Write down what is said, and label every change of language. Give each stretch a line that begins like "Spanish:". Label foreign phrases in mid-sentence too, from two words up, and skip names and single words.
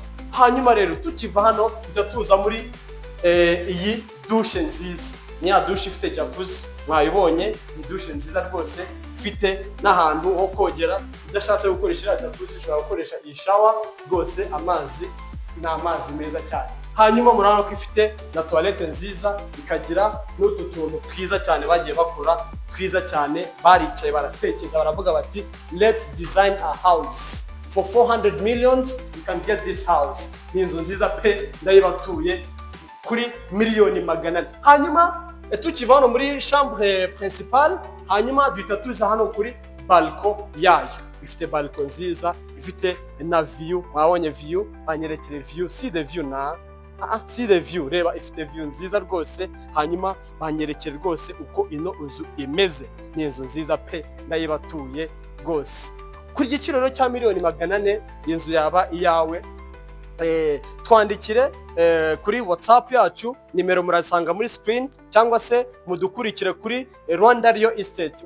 Kinyarwanda: Hanyuma rero tukiva hano bitatuza muri iyi dushe nziza, ni ya dushe ifite jacuzzi mwayibonye, ni dushe nziza rwose, ifite n'ahantu ho kogera. Udashatse gukoresha jacuzzi ushobora gukoresha iyi shower rwose, amazi ni amazi meza cyane. Hanyuma murabona ko ifite na toilette nziza, ikagira n'utu tuntu twiza cyane bagiye bakora twiza cyane. Baricaye baratekereza baravuga bati
English: let's design a house for 400 millions, you can get this house.
Kinyarwanda: Ni inzu nziza pe, ndayibatuye kuri miliyoni 400. Hanyuma tukiva hano muri
French: chambre principale,
Kinyarwanda: hanyuma duhita tuza hano kuri balcon yayo. Ifite balcon nziza, ifite na view, wabonye view, banyerekere view,
English: see the view
Kinyarwanda: na
English: see the view,
Kinyarwanda: reba ifite view nziza rwose. Hanyuma banyerekere rwose uko ino nzu imeze, ni inzu nziza pe, ndayibatuye rwose. Kuri igiciro cya miliyoni 400 inzu yaba iyawe. Twandikire kuri WhatsApp yacu, nimero murasanga muri screen, cyangwa se mudukurikire kuri Rwanda Real Estate.